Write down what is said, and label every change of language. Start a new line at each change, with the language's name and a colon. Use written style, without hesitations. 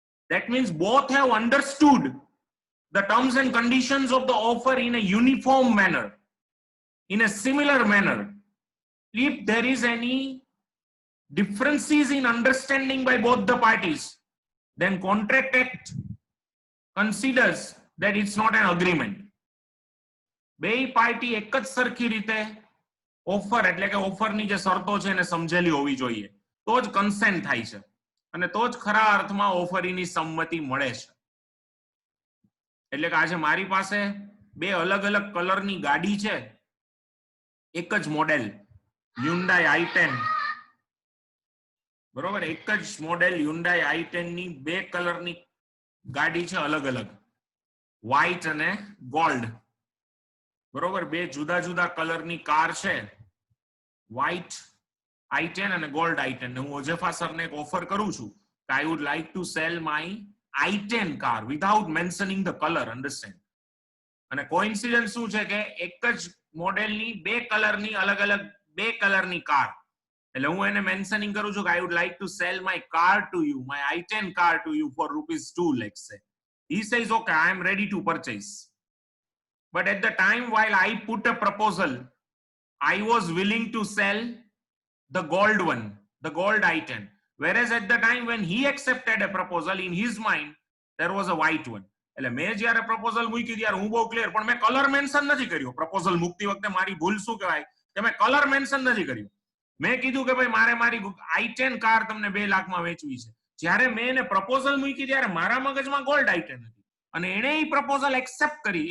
English: That means both have understood the terms and conditions of the offer in a uniform manner, in a similar manner. If there is any differences in understanding by both the parties, then Contract Act considers that it's not an agreement.
Gujarati: બે party એક જ સરખી રીતે offer એટલે કે ઓફરની જે શરતો છે એને સમજેલી હોવી જોઈએ, તો જ કન્સેન્ટ થાય છે અને તો જ ખરા અર્થમાં ઓફરીની સંમતિ મળે છે. એટલે કે આજે મારી પાસે બે અલગ અલગ કલરની ગાડી છે, એક જ મોડેલ Hyundai i10, બરોબર, એક જ મોડેલ Hyundai i10 ની બે કલરની ગાડી છે, અલગ અલગ વ્હાઈટ અને ગોલ્ડ. બરોબર, બે જુદા જુદા કલરની કાર છે, વ્હાઈટ i10 અને ગોલ્ડ i10. હું ઓજેફા સરને એક ઓફર કરું છું કે
English: I would like to sell my i10 car without mentioning the colour. Understand?
Gujarati: અને કોઇન્સિડન્સ શું છે કે એક જ મોડેલની બે કલરની અલગ અલગ બે કલરની કાર, એટલે હું એને મેન્શનિંગ કરું છું કે
English: I would like to sell my car to you, my i10 car to you for ₹2, let's say. He says, okay, I am ready to purchase. But at the time while I put a proposal, I was willing to sell the gold one, the gold i10. Whereas at the time when he accepted a proposal, in his mind, there was a white one.
Gujarati: એટલે મેં જ્યારે proposal મૂકી ત્યારે હું બહુ clear, પણ મેં colour mention નથી કર્યો. પ્રપોઝલ મૂકતી વખતે મારી ભૂલ શું કહેવાય કે મેં કલર મેન્શન નથી કર્યું. મેં કીધું કે ભાઈ મારે મારી i10 કાર તમને 2 લાખમાં વેચવી છે. જ્યારે મેં એને પ્રપોઝલ મૂકી ત્યારે મારા મગજમાં ગોલ્ડ i10 હતી અને એને એ પ્રપોઝલ એક્સેપ્ટ કરી.